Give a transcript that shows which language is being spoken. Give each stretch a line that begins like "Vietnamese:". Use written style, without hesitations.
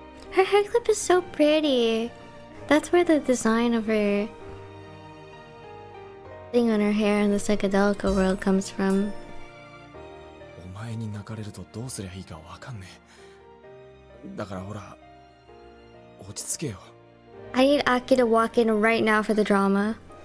English: Her hair clip is so pretty. That's where the design of her thing on her hair in the Psychedelica world comes from.
Japanese: お前に泣かれるとどうすりゃいいかわかんねえ。だからほら、落ち着けよ。
English: I need Aki to walk in right now for the drama.